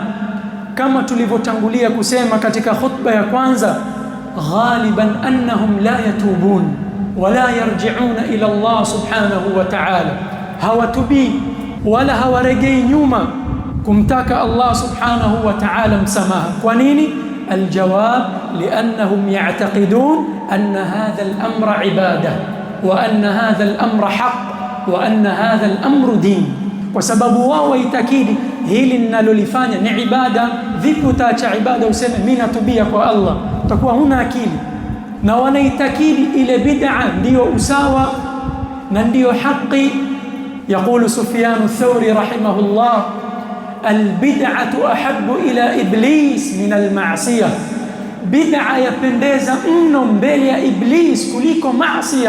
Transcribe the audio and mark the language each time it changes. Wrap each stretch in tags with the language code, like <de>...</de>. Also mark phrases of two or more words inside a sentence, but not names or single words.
<sw>Kama tulivyotangulia kusema katika khutba ya kwanza,</sw> <ar>غالبا أنهم لا يتوبون ولا يرجعون إلى الله سبحانه وتعالى,</ar> <sw>hawatubi wala hawaregei nyuma kumtaka Allah</sw> <ar>سبحانه وتعالى</ar> <sw>msamaha. Kwa nini?</sw> <ar>الجواب لأنهم يعتقدون أن هذا الأمر عبادة وأن هذا الأمر حق وأن هذا الأمر دين,</ar> <sw>kwa sababu wao waitakidi hili ninalolifanya ni ibada. Vipi utaacha ibada useme mimi natubia kwa Allah? Utakuwa huna akili. Na wanaitakidi ile bid'a ndiyo usawa na ndiyo haki.</sw> <ar>يقول سفيان الثوري رحمه الله البدعة أحب إلى إبليس من المعصية,</ar> <sw>bid'a yapendeza mno mbele ya iblis kuliko maasiya.</sw>